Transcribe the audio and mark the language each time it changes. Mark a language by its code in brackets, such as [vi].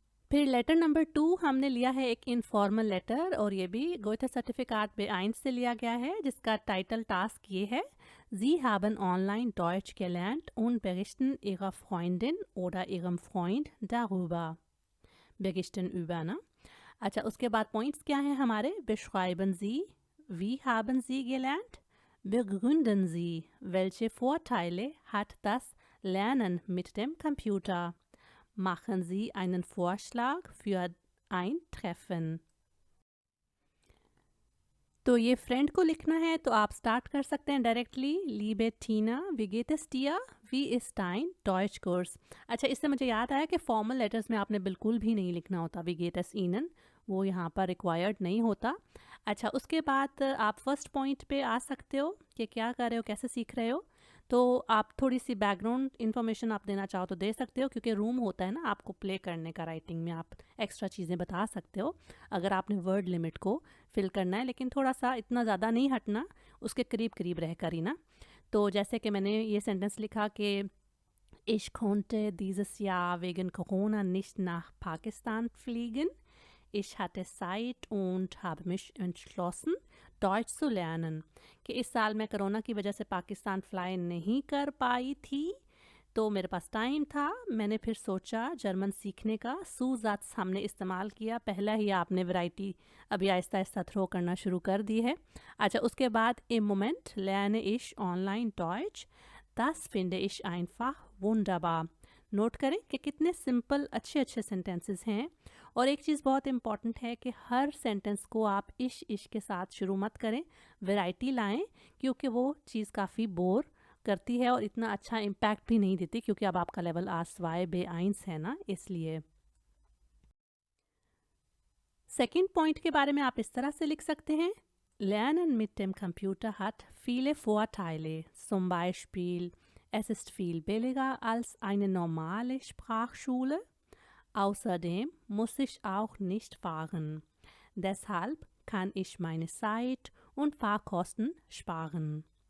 [hi] फिर letter number 2 हमने लिया है एक इनफॉर्मल लेटर, और ये भी गोएथे सर्टिफिकेट B1 से लिया गया है, जिसका टाइटल टास्क ये है, [de] Sie haben online Deutsch gelernt und berichten Ihrer Freundin oder Ihrem Freund darüber। berichten über ना। [hi] अच्छा, उसके बाद पॉइंट्स क्या हैं हमारे, [de] beschreiben Sie, wie haben Sie gelernt, begründen Sie, welche Vorteile hat das Lernen mit dem Computer, machen Sie einen Vorschlag für ein Treffen। [hi] तो ये friend को लिखना है, तो आप स्टार्ट कर सकते हैं directly, [de] लीबे टीना विगेटेस्टिया वी इस्टाइन डॉयच कोर्स। [hi] अच्छा, इससे मुझे याद आया कि फॉर्मल लेटर्स में आपने बिल्कुल भी नहीं लिखना होता विगेटस ईनन, वो यहाँ पर रिक्वायर्ड नहीं होता। अच्छा, उसके बाद आप फर्स्ट पॉइंट पे आ सकते हो कि क्या कर रहे हो, कैसे सीख रहे हो। तो आप थोड़ी सी बैकग्राउंड इन्फॉर्मेशन आप देना चाहो तो दे सकते हो, क्योंकि रूम होता है ना आपको प्ले करने का, राइटिंग में आप एक्स्ट्रा चीज़ें बता सकते हो अगर आपने वर्ड लिमिट को फिल करना है, लेकिन थोड़ा सा इतना ज़्यादा नहीं हटना, उसके करीब करीब रह कर ही ना। तो जैसे कि मैंने ये सेंटेंस लिखा कि [de] Ich konnte dieses Jahr wegen Corona nicht nach Pakistan fliegen। Ich hatte Zeit und habe mich entschlossen, Deutsch zu lernen। [hi] कि इस साल मैं कोरोना की वजह से पाकिस्तान फ्लाई नहीं कर पाई थी, तो मेरे पास टाइम था, मैंने फिर सोचा जर्मन सीखने का। सूजात्स हमने इस्तेमाल किया, पहला ही आपने वैरायटी अभी आहिस्ता आहिस्ता थ्रो करना शुरू कर दी है। अच्छा, उसके बाद [de] im Moment lerne ich online Deutsch, das finde ich einfach wunderbar। [hi] Note करें कि कितने सिंपल अच्छे अच्छे सेंटेंसेस हैं। और एक चीज़ बहुत इंपॉर्टेंट है कि हर सेंटेंस को आप इश के साथ शुरू मत करें, वैरायटी लाएं, क्योंकि वो चीज़ काफ़ी बोर करती है और इतना अच्छा इम्पैक्ट भी नहीं देती, क्योंकि अब आपका लेवल आसवाए B1 है ना, इसलिए। सेकंड पॉइंट के बारे में आप इस तरह से [de] लिख सकते हैं, Lernen mit dem Computer hat viele Vorteile, zum Beispiel es ist viel billiger als eine normale Sprachschule, außerdem muss ich auch nicht fahren, deshalb kann ich meine Zeit und Fahrkosten sparen।